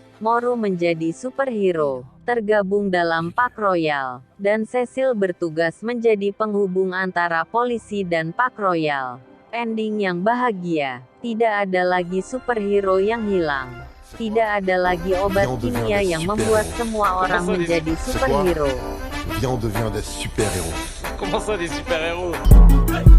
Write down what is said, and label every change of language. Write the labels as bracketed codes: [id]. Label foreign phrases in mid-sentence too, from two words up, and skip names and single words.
[id] Moru menjadi superhero, tergabung dalam Pak Royal, dan Cecil bertugas menjadi penghubung antara polisi dan Pak Royal. Ending yang bahagia, tidak ada lagi superhero yang hilang. Tidak ada lagi obat kimia yang membuat semua orang menjadi superhero. [fr] Viens, on devient des super-héros. Comment ça, des super-héros?